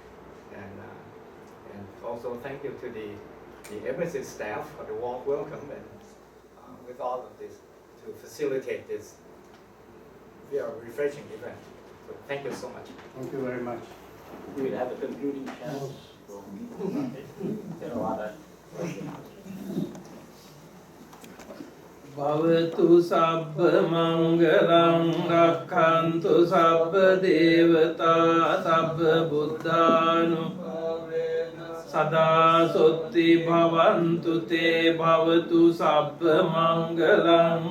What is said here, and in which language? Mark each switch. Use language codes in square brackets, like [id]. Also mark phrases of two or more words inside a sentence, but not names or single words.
[en] And also thank you to the embassy staff for the warm welcome and with all of this to facilitate this very refreshing event. So thank you so much. Thank you very much. We will have a concluding chant from Theravada. [pi] Bhavatu sabba mangalam rakkhantu sabba devata sabba buddhanu sada sotti bhavantu te bhavatu sabba mangalam